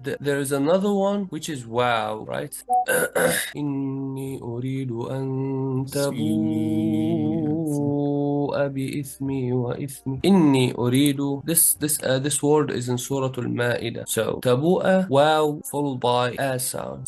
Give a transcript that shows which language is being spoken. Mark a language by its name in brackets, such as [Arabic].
[English] There is another one which is wow, right? [Arabic] إني أريد أن تبوء بإثمي وإثمي. إني أريد. [English] This word is in Surah Al-Ma'idah. So tabu'a, wow, followed by a sound.